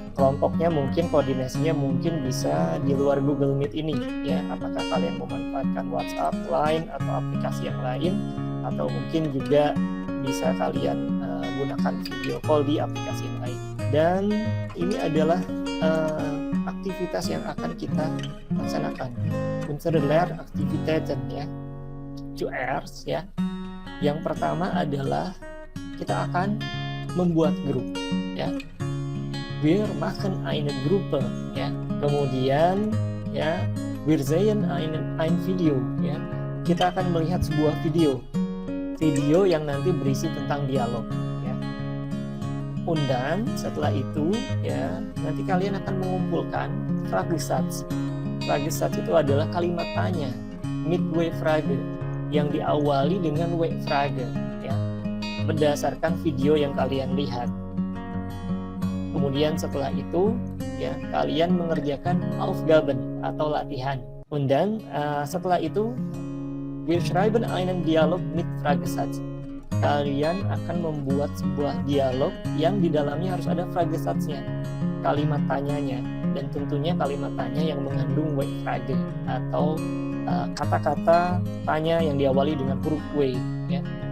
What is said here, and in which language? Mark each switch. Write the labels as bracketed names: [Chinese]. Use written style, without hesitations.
[Indonesian] Kelompoknya mungkin koordinasinya mungkin bisa di luar Google Meet ini ya. Apakah kalian memanfaatkan WhatsApp, Line atau aplikasi yang lain, atau mungkin juga bisa kalian gunakan video call di aplikasi yang lain. Dan ini adalah aktivitas yang akan kita laksanakan. [German] Unsere Lehraktivitäten ya. 2 R's ya. [Indonesian] Yang pertama adalah kita akan membuat grup ya. [German] Wir machen eine Gruppe ya. [Indonesian] Kemudian ya, [German] wir sehen ein Video ya. [Indonesian] Kita akan melihat sebuah video yang nanti berisi tentang dialog ya. Dan setelah itu ya, nanti kalian akan mengumpulkan Fragesatz. Fragesatz itu adalah kalimat tanya mit W-Frage yang diawali dengan W-Frage ya, berdasarkan video yang kalian lihat. Kemudian setelah itu ya, kalian mengerjakan Aufgaben atau latihan. Dan setelah itu [German] wir schreiben einen Dialog mit Fragesatz. [Indonesian] Kalian akan membuat sebuah dialog yang di dalamnya harus ada Fragesatznya, kalimat tanyanya, dan tentunya kalimat tanya yang mengandung W-Frage atau kata-kata tanya yang diawali dengan huruf W ya.